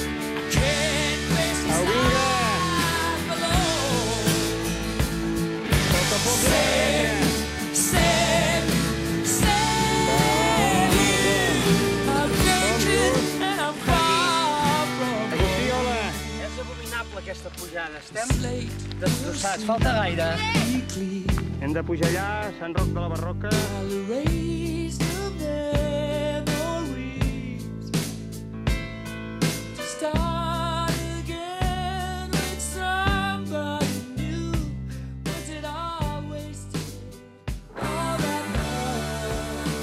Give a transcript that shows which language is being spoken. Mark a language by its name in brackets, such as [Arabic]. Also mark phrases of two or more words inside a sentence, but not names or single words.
[English] I can't face this life alone. Same years. I'm naked and I'm far from home. [Catalan] És abominable aquesta pujada. Estem Slate destrossats. Falta gaire. weekly. Hem de pujar allà, Sant Roc de la Barroca. [English] I'll erase the memories to start again with somebody new. Was it all wasted? All that love.